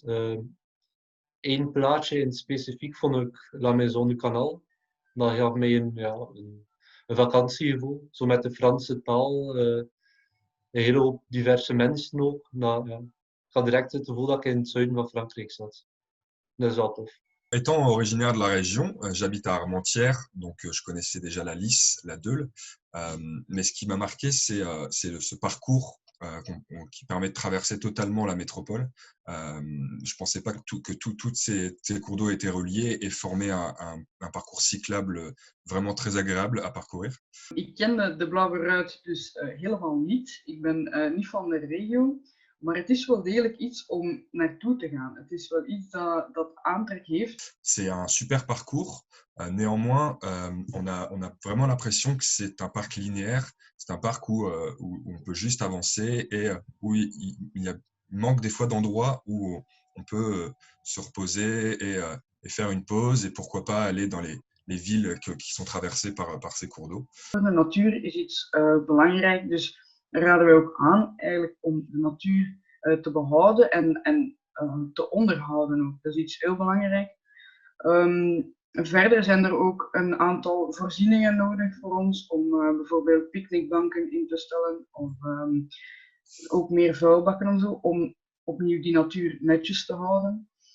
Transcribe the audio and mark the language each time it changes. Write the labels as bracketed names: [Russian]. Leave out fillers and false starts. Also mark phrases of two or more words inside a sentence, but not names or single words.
[Dutch] Eén plaatje in specifiek vond ik La Maison du Canal. Dat gaf mij een vakantiegevoel, zo met de Franse taal, een hele hoop diverse mensen ook. Ik had direct het gevoel dat ik in het zuiden van Frankrijk zat. Dat is wel tof. [French] Étant originaire de la région, j'habite à Armentières, donc je connaissais déjà la Lys, la Deule. Mais ce qui m'a marqué, c'est ce parcours qui permet de traverser totalement la métropole. Je pensais pas que toutes ces cours d'eau étaient reliés et formaient un parcours cyclable vraiment très agréable à parcourir. [Dutch] Ik ken de Blauwe Ruit dus helemaal niet. Ik ben niet van de regio. Maar het is wel degelijk iets om naartoe te gaan. Het is wel iets dat aantrek heeft. [French] C'est un super parcours. Néanmoins, on a vraiment l'impression que c'est un parc linéaire. C'est un parc où on peut juste avancer et où il manque des fois d'endroits où on peut se reposer et faire une pause et pourquoi pas aller dans les villes qui sont traversées par ces cours d'eau. [Dutch] De natuur is iets belangrijk, dus raden wij ook aan eigenlijk om de natuur te behouden en te onderhouden ook. Dat is iets heel belangrijk. Verder zijn er ook een aantal voorzieningen nodig voor ons om bijvoorbeeld picknickbanken in te stellen of ook meer vuilbakken en zo, om opnieuw die natuur netjes te houden.